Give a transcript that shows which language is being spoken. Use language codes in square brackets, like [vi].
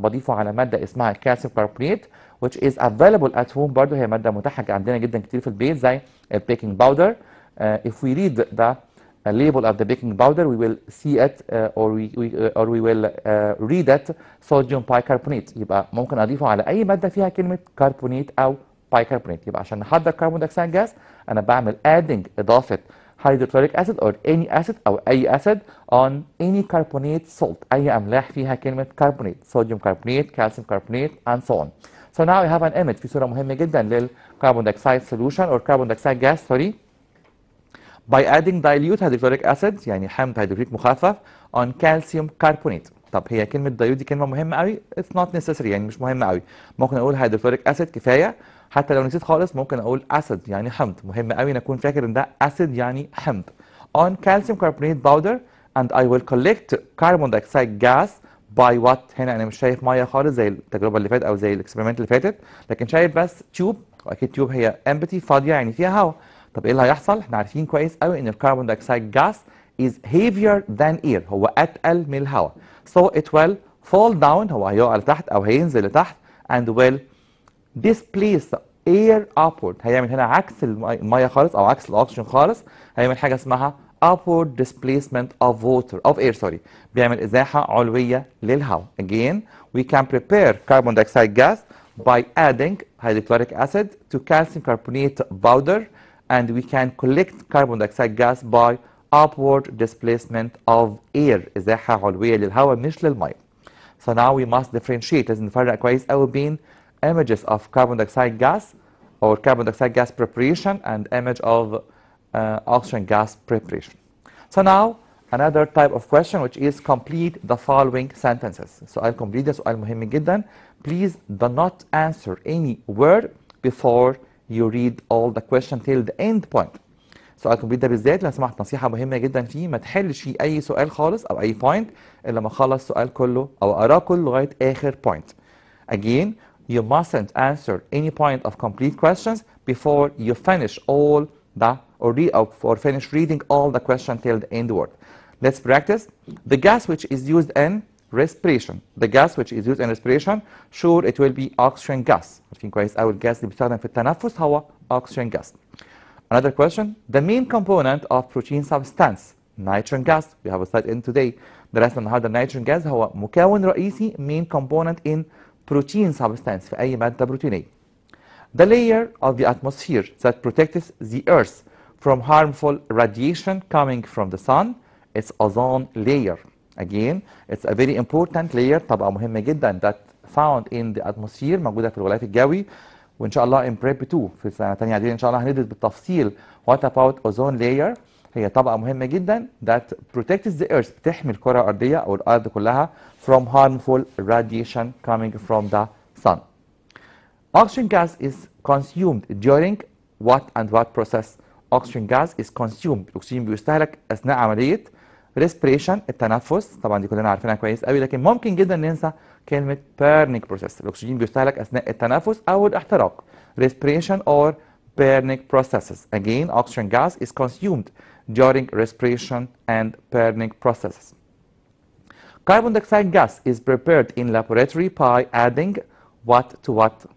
[ar] بضيفه على مادة اسمها [en] calcium carbonate which is available at home. [ar] برضه هي مادة متاحة عندنا جدا كتير في البيت زي البيكنج باودر. [en] If we read the label of the baking powder we will see it or we will read it sodium bicarbonate. [ar] يبقى ممكن أضيفه على أي مادة فيها كلمة كربونات أو bicarbonate. يبقى عشان نحضر كربون دايوكسيد جاز أنا بعمل [en] adding إضافة hydrochloric acid or any acid أو أي acid on any carbonate salt أي أملاح فيها كلمة carbonate sodium carbonate calcium carbonate and so on. So now I have an image [ar] في صورة مهمة جدا للكربون دايوكسيد [en] solution or carbon dioxide gas sorry by adding dilute hydrochloric acid [ar] يعني حمض هيدروكليك مخفف [en] on calcium carbonate. [ar] طب هي كلمة dilute دي كلمة مهمة قوي [en] it's not necessary [ar] يعني مش مهمة قوي. ممكن أقول hydrochloric acid كفاية. حتى لو نسيت خالص ممكن أقول acid يعني حمض. مهم قوي نكون فاكر إن ده acid يعني حمض. [en] On calcium carbonate powder and I will collect carbon dioxide gas by what [ar] هنا أنا مش شايف مية خالص زي التجربة اللي فاتت أو زي الإكسبيرمنت اللي فاتت لكن شايف بس تيوب وأكيد تيوب هي empty فاضية يعني فيها هواء. طب ايه اللي هيحصل؟ احنا عارفين كويس قوي ان الكربون دايوكسيد جاس [en] is heavier than air [ar] هو اتقل من الهواء. [en] So it will fall down [ar] هو هيقع لتحت او هينزل لتحت [en] and will displace air upward. [ar] هيعمل هنا عكس الميه خالص او عكس الاكسجين خالص. هيعمل حاجه اسمها [en] upward displacement of water of air sorry. [ar] بيعمل ازاحه علويه للهواء. [en] Again we can prepare carbon dioxide gas by adding hydrochloric acid to calcium carbonate powder and we can collect carbon dioxide gas by upward displacement of air ازاحه علويه للهواء مش للميه. So now we must differentiate [ar] لازم نفرق كويس قوي بين [en] images of carbon dioxide gas or carbon dioxide gas preparation and image of oxygen gas preparation. So now another type of question which is complete the following sentences. [ar] سؤال complete ده سؤال مهم جدا. [en] Please do not answer any word before you read all the question till the end point. [ar] سؤال complete ده بالذات لو سمحت نصيحة مهمة جدا فيه ما تحلش فيه أي سؤال خالص أو أي point إلا ما أخلص السؤال كله أو أقراه كله لغاية آخر point. [en] Again you mustn't answer any point of complete questions before you finish all the or finish reading all the question till the end word. Let's practice. The gas which is used in respiration. The gas which is used in respiration sure it will be oxygen gas. [ar] عارفين كويس قوي الجاز اللي بيستخدم في التنفس هو oxygen gas. [en] Another question. The main component of protein substance nitrogen gas. We have a slide in today. [ar] درسنا النهارده nitrogen gas هو مكون رئيسي [en] main component in protein substance [ar] في أي مادة بروتينية. [en] The layer of the atmosphere that protects the earth from harmful radiation coming from the sun is ozone layer. Again, it's a very important layer طبقة مهمة جدا that found in the atmosphere [ar] موجودة في الغلاف الجوي وإن شاء الله in prep 2 في سنة تانية إعدادي إن شاء الله [en] هندرس بالتفصيل what about ozone layer. [ar] هي طبقة مهمة جدا [en] that protects the earth [ar] بتحمي الكرة الأرضية أو الأرض كلها [en] from harmful radiation coming from the sun. Oxygen gas is consumed during what and what process? Oxygen gas is consumed. [ar] الأكسجين بيستهلك أثناء عملية respiration التنفس طبعا دي كلنا عارفينها كويس قوي لكن ممكن جدا ننسى كلمة burning process. الأكسجين بيستهلك أثناء التنفس أو الاحتراق respiration or burning processes. [en] Again oxygen gas is consumed during respiration and burning processes. Carbon dioxide gas is prepared in laboratory by adding what to what.